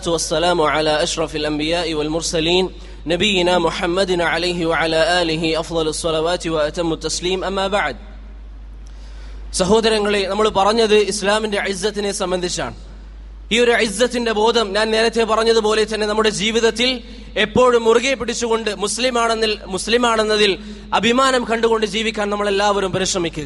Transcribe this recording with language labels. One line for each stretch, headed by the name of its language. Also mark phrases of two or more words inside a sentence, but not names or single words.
Arabic: والسلام على أشرف الأنبياء والمرسلين نبينا محمد عليه وعلى آله أفضل الصلوات وأتم التسليم أما بعد.
Malayalam: സഹോദരങ്ങളെ, നമ്മൾ പറഞ്ഞത് ഇസ്ലാമിന്റെ ഇസ്സത്തിനെ സംബന്ധിച്ചാണ്. ഈ ഒരു ഇസ്സത്തിന്റെ ബോധം ഞാൻ നേരത്തെ പറഞ്ഞതുപോലെ തന്നെ നമ്മുടെ ജീവിതത്തിൽ എപ്പോഴും മുറുകെ പിടിച്ചുകൊണ്ട് മുസ്ലിമാണെന്നതിൽ അഭിമാനം കണ്ടുകൊണ്ട് ജീവിക്കാൻ നമ്മൾ എല്ലാവരും പരിശ്രമിക്കുക.